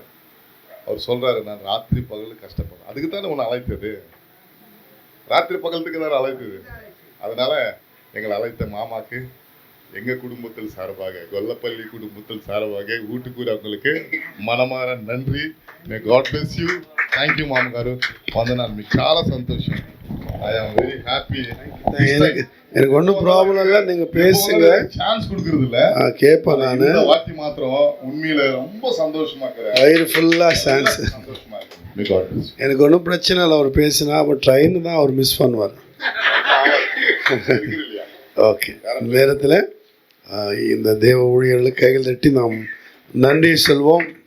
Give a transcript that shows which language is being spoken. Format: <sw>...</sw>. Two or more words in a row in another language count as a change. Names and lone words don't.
<ta>அவர் சொல்கிறாரு, நான் ராத்திரி பகல் கஷ்டப்படுறேன். அதுக்கு தானே உன்னை அழைத்தது, ராத்திரி பகலுக்கு தானே அழைத்தது. அதனால் எங்களை அழைத்த மாமாக்கு எங்கள் குடும்பத்தில் சார்பாக, கொல்லப்பள்ளி குடும்பத்தில் சார்பாக வீட்டுக்கூட அவங்களுக்கு మనమార நன்றி.</ta> <en>May God bless you. Thank you</en> <te>మామగారు, వందనాలు. మీకు చాలా సంతోషం.</te> <en>I am very happy.</en> <ta>எனக்கு ஒன்றும் ப்ராப்ளம் இல்லை, நீங்கள் பேசுங்க. சான்ஸ் கொடுக்கறது இல்லை, கேட்பேன். நான் இந்த வாட்டி மாத்திரம் உண்மையில ரொம்ப சந்தோஷமா இருக்கிறேன். வயிறு ஃபுல்லாக சான்ஸ். சந்தோஷமா இருக்கு. எனக்கு ஒன்றும் பிரச்சனை இல்லை. அவர் பேசினா அவர் ட்ரெயின் தான் அவர் மிஸ் பண்ணுவார். ஓகே, அந்த நேரத்தில் இந்த தேவ ஊழியர்களுக்கு கைகள் தட்டி நாம் நன்றி சொல்வோம்.</ta>